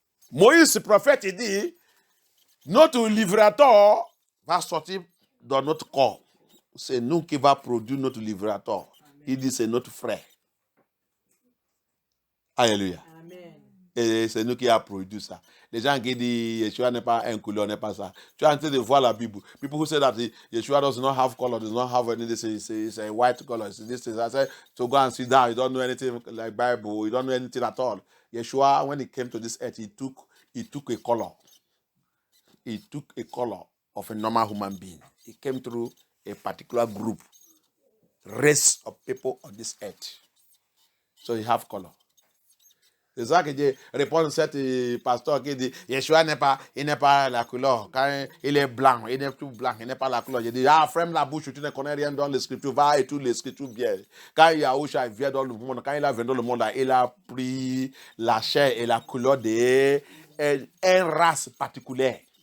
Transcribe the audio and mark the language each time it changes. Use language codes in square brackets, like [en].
[fr] Moïse, le prophète, il dit, notre livrateur va sortir dans notre corps. C'est nous qui va produire notre livrateur. Il dit, c'est notre frère. Alléluia. Amen. Et c'est nous qui avons produit ça. Les gens qui disent Yeshua n'est pas un couleur, n'est pas ça. Tu es en train de voir la Bible. [en] People who say that Yeshua does not have color, does not have anything. It's a white color. This is, I said, to go and sit down. You don't know anything like Bible. You don't know anything at all. Yeshua, when he came to this earth, he took a color. He took a color of a normal human being. He came through a particular group, race of people on this earth. So he have color. [fr] C'est ça que dit, répond cet pasteur qui dit, Yeshua il n'est pas la couleur. Quand il est blanc, il n'est tout blanc, il n'est pas la couleur. Je dis, ferme la bouche, tu ne connais rien dans les Scriptures, va et toutes les Scriptures bien. Quand Yahushua vient dans le monde, quand il a venu dans le monde, il a pris la chair et la couleur d'une race particulière.